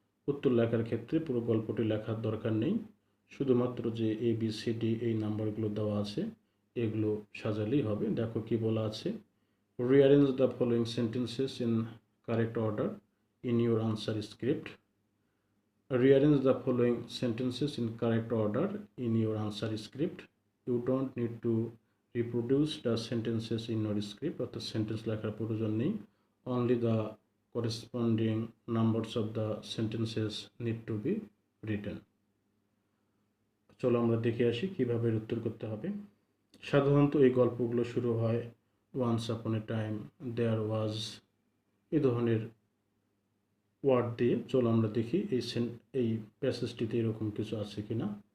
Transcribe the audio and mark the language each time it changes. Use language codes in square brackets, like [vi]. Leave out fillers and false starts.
[bn] উত্তর লেখার ক্ষেত্রে পুরো গল্পটি লেখার দরকার নেই, শুধুমাত্র যে এ বি সি ডি এই নাম্বারগুলো দেওয়া আছে এগুলো সাজালেই হবে। দেখো কি বলা আছে, [en] Rearrange the following sentences in correct order in your answer script. Rearrange the following sentences in correct order in your answer script. You don't need to reproduce the sentences in your script, [bn] অর্থাৎ sentence লেখার প্রয়োজন নেই, [en] only the corresponding numbers of the sentences need to be written. [bn] চলো আমরা দেখে আসি কিভাবে উত্তর করতে হবে। সাধারণত এই গল্পগুলো শুরু হয় [en] once upon a time there was, [bn] এই ধরনের ওয়ার্ড দিয়ে। চলো আমরা দেখি এই প্যাসেজটিতে এরকম কিছু আছে কিনা।